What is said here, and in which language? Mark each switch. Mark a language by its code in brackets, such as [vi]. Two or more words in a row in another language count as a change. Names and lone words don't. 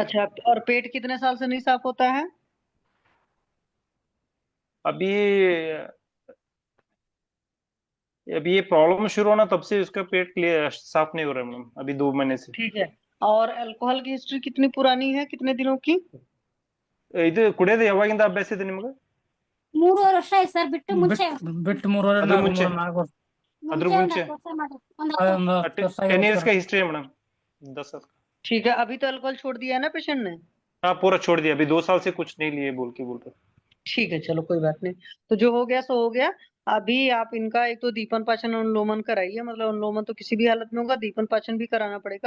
[hi] अच्छा, और पेट कितने साल से नहीं साफ होता है? अभी अभी ये प्रॉब्लम शुरू होना तब से उसका पेट क्लियर साफ नहीं हो रहा है मैडम, अभी 2 महीने से। ठीक है, और अल्कोहल की हिस्ट्री कितनी पुरानी है, कितने दिनों की? [kn] ಇದು ಕುಡಿಯೋದು ಯಾವಾಗಿಂದ ಅಭ್ಯಾಸ ಇದೆ ನಿಮಗೆ? 3 ವರ್ಷ ಆಯ್ತು ಸರ್, ಬಿಟ್ಟು ಮುಂಚೆ ಬಿಟ್ಟು 3 ಅದ್ರ ಮುಂಚೆ 4 ವರ್ಷ ಅದ್ರ ಮುಂಚೆ ಮುಂಚೆ 4 ವರ್ಷ ಮಾಡ್ರಿ, ಒಂದ್ ಅದೊಂದು 10 ವರ್ಷ 10 ಆಗಿರ್ಬೇಕು इयर्स ಸರ್. [hi] का हिस्ट्री है मैडम, 10 साल का। ठीक है, अभी तो अल्कोहल छोड़ दिया है ना पेशेंट ने? हाँ पूरा छोड़ दिया, अभी 2 साल से कुछ नहीं लिए बोल रहे। ठीक है, चलो कोई बात नहीं। तो जो हो गया सो हो गया। अभी आप इनका एक तो दीपन पाचन अनुलोमन कराइए, मतलब अनुलोमन तो किसी भी हालत में होगा, दीपन पाचन भी कराना पड़ेगा।